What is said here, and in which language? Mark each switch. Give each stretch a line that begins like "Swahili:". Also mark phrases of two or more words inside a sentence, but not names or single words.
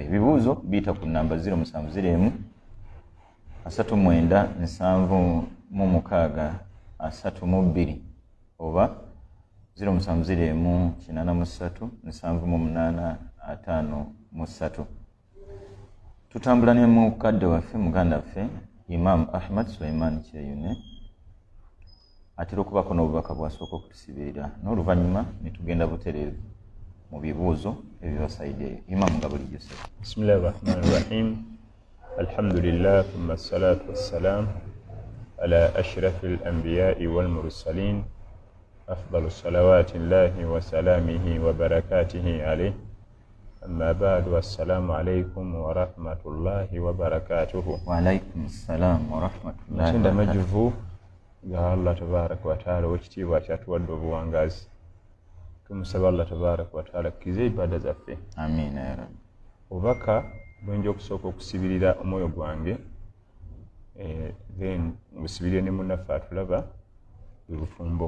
Ganda: Ebibuuzo biyita ku namba 0701 39 736 oba 0701 83 785 tutambula ne mukadde waffe muganda waffe Imam Ahmad Sulaiman Kyeyune atera okubako n'obubaka bwasooka okutusibirira n'oluvannyuma ne tugenda butereevu mu bibuuzo ebibasayiddeyo. Imam nga bulijjo.
Arabic: بسم الله الرحمن الرحيم. الحمد لله ثم الصلاة والسلام على أشرف الأنبياء والمرسلين أفضل صلوات الله وسلامه وبركاته عليه. أما بعد، السلام عليكم ورحمة الله وبركاته. وعليكم السلام ورحمة الله وبركاته.
Ganda: Majuvu ga
Arabic: الله تبارك وتعالى
Ganda: wekitiibwa kyatuwadde obuwangazi. Tumusaba
Arabic: الله تبارك وتعالى
Ganda: kize ibada zaffe.
Arabic: آمين يا ربي.
Ganda: Obubaka bwenja okusooka okusibirira omwoyo gwange then ngusibirire ne munnaffe atulaba ebufumbo.